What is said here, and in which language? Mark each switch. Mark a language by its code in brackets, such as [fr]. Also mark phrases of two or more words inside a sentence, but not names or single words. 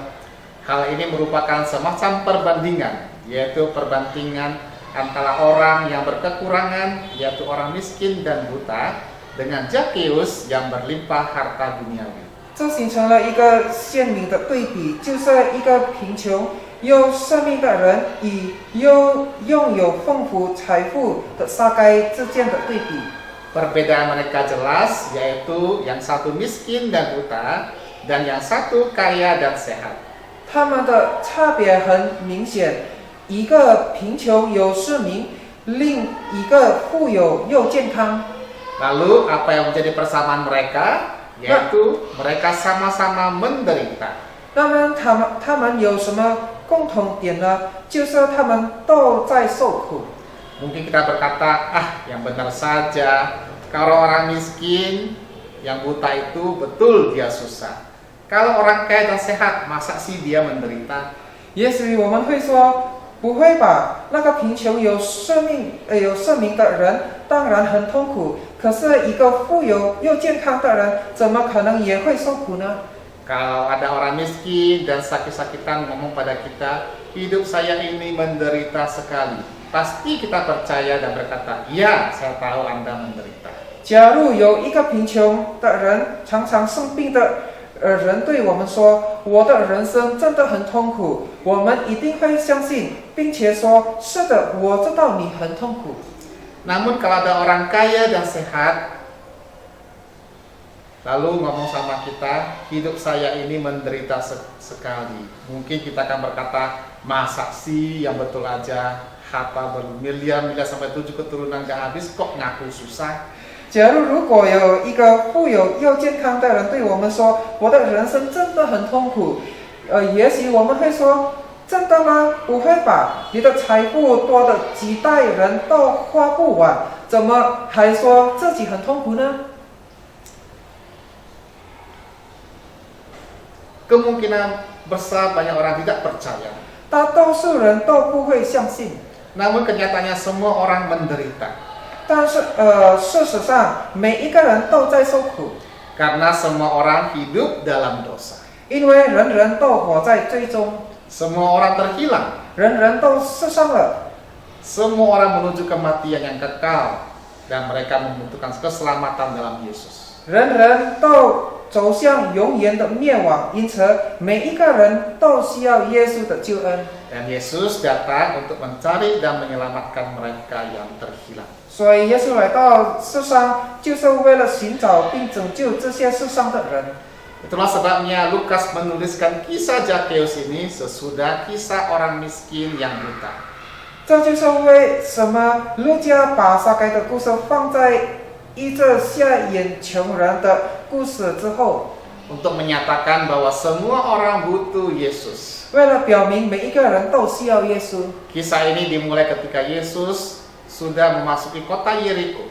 [id] Hal ini merupakan semacam perbandingan, yaitu perbandingan antara orang yang berkekurangan, yaitu orang miskin dan buta, dengan Zakeus yang berlimpah harta duniawi. [zh] 这形成了一个鲜明的对比，就是一个贫穷又生命的人与拥有丰富财富的撒该之间的对比。 [id] Perbedaan mereka jelas, yaitu yang satu miskin dan buta, dan yang satu kaya dan sehat. [zh] 他们的差别很明显，一个贫穷有失明，另一个富有又健康。 [id] Lalu apa yang menjadi persamaan mereka? Yaitu mereka sama-sama menderita. [zh] 那么他们有什么共同点呢？就是他们都在受苦。 [id] Mungkin kita berkata, yang benar saja, kalau orang miskin, yang buta itu betul dia susah. Kalau orang kaya dan sehat, masa sih dia menderita? [zh] 也许我们会说，不会吧？那个贫穷有生命的人当然很痛苦，可是一个富有又健康的人，怎么可能也会受苦呢？ [id] Kalau ada orang miskin dan sakit-sakitan ngomong pada kita, hidup saya ini menderita sekali. Pasti kita percaya dan berkata, ya, saya tahu Anda menderita. [zh] 假如有一个贫穷的人，常常生病的人对我们说：“我的人生真的很痛苦。” 我们一定会相信，并且说：“是的，我知道你很痛苦。” [id] Namun kalau ada orang kaya dan sehat, lalu ngomong sama kita, hidup saya ini menderita sekali. Mungkin kita akan berkata, masa sih yang betul aja, harta bermiliar-miliar sampai 7 keturunan gak habis, kok ngaku susah? [zh] 假如果有一个富有又健康的人对我们说：“我的人生真的很痛苦。” 也许我们会说，真的吗？不会吧？你的财富多的几代人都花不完，怎么还说自己很痛苦呢？ [id] Kemungkinan besar banyak orang tidak percaya. [zh] 大多数人都不会相信， [id] Namun kenyataannya semua orang menderita. [zh] 但是事实上每一个人都在受苦， [id] Karena semua orang hidup dalam dosa. [zh] 因为人人都活在罪中， [id] Semua orang terhilang. [zh] 人人都失丧了， [id] Semua orang menuju kematian yang kekal. Dan mereka membutuhkan keselamatan dalam Yesus. [zh] 人人都走向永远的灭亡，因此每一个人都需要耶稣的救恩。 [id] Dan Yesus datang untuk mencari dan menyelamatkan mereka yang terhilang. [zh] 所以耶稣来到世上，就是为了寻找并拯救这些世上的人。 [id] Itulah sebabnya Lukas menuliskan kisah Zakeus ini sesudah kisah orang miskin yang buta. [zh] 这就是为什么路加把撒该的故事放在医治下眼穷人的故事之后， [id] Untuk menyatakan bahwa semua orang butuh Yesus. [zh] 为了表明每一个人都需要耶稣。 [id] Kisah ini dimulai ketika Yesus sudah memasuki kota Yeriko.